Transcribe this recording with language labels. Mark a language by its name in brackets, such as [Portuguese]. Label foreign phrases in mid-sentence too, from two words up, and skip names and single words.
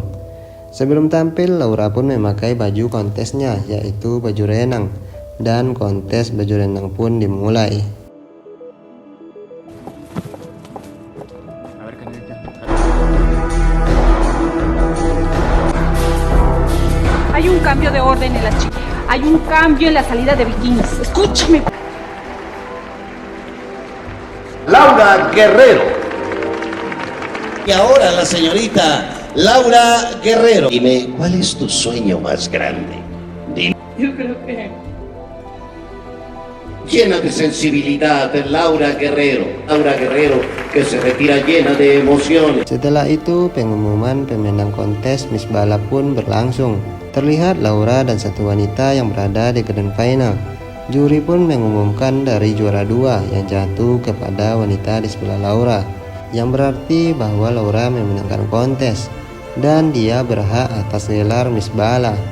[Indonesian] Sebelum tampil, Laura pun memakai baju kontesnya, yaitu baju renang, dan kontes baju renang pun dimulai. [Spanish] Hay un cambio de orden en las chicas. Hay un cambio en la salida de bikinis. Escúchame. Guerrero. Y ahora la señorita Laura Guerrero. Dime, ¿cuál es tu sueño más grande? Dime. Yo creo que Llena de sensibilidad, Laura Guerrero. Laura Guerrero que se retira llena de emociones. [Indonesian] Setelah itu, pengumuman pemenang kontes Miss Bala pun berlangsung. Terlihat Laura dan satu wanita yang berada di [English] grand final. [Indonesian] Juri pun mengumumkan dari juara 2 yang jatuh kepada wanita di sebelah Laura, yang berarti bahwa Laura memenangkan kontes dan dia berhak atas gelar Miss Bala.